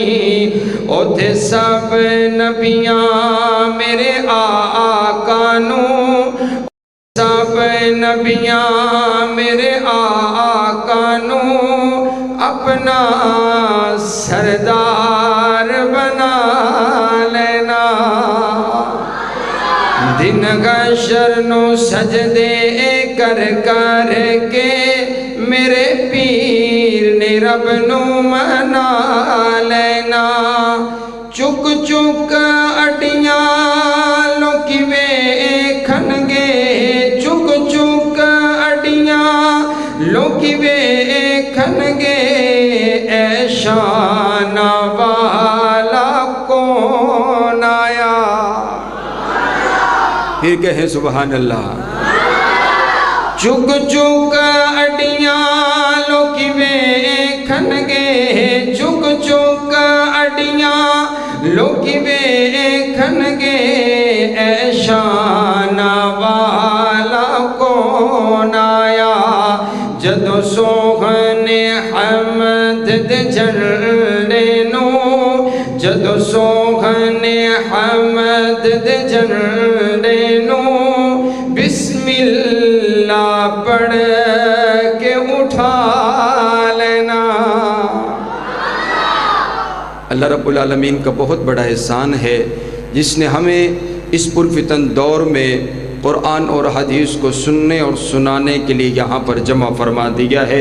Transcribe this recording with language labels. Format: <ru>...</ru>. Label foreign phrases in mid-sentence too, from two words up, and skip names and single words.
<pa>اوتھے سب نبیاں میرے آقا نو, سب نبیاں میرے آقا نو اپنا سردار بنا لینا. دن حشر نو سجدے کر کر کے میرے پیر نے رب نو منا لینا. چک چک اڈیاں لوکی ویکھن گے, چک چک اڈیاں لوکی ویکھن گے, اے شان والا کون پھر کہیں</pa> <ar>سبحان اللہ۔</ar> <pa>چک چک اڈیاں لوکی ویکھن گے، چک چک اڈیاں لوکی ویکھن گے، اے شان والا کون آیا، جدو سوہنے حمد دے جھنڈے نو، جدو سوہنے حمد دے جھنڈے نو،</pa> <ar>بسم اللہ</ar> <pa>پڑھ کے اٹھا لینا۔</pa> <ar>اللہ رب العالمین</ar> <ur>کا بہت بڑا احسان ہے جس نے ہمیں اس پرفتن دور میں قرآن اور حدیث کو سننے اور سنانے کے لیے یہاں پر جمع فرما دیا ہے۔</ur>